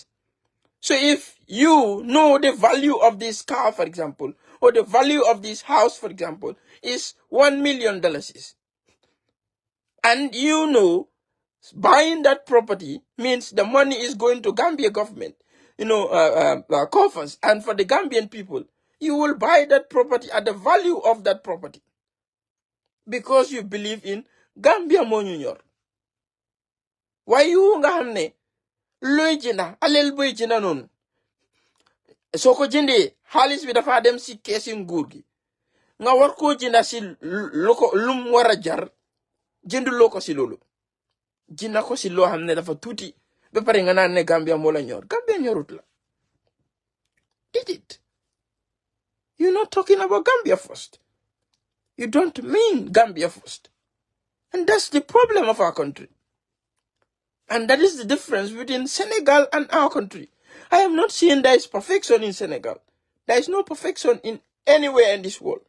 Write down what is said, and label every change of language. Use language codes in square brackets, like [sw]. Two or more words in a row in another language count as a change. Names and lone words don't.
[en] So if you know the value of this car, for example, or the value of this house, for example, is $1 million, and you know buying that property means the money is going to Gambia government, coffers, and for the Gambian people, you will buy that property at the value of that property because you believe in Gambia Monunyor. Why you [wo] nga hamne loy jina alel boy jina non soko jinde halis bi dafa dem si kesi nguur gi nga war ko jinda si lum wara jar jëndu loko si lolu jinna ko si lo xamne dafa tuti be pare nga naan ne Gambia mo la ñor. Gambia ñorut la. [en] Did it? You're not talking about Gambia first. You don't mean Gambia first. And that's the problem of our country. And that is the difference between Senegal and our country. I am not saying there is perfection in Senegal. There is no perfection in anywhere in this world.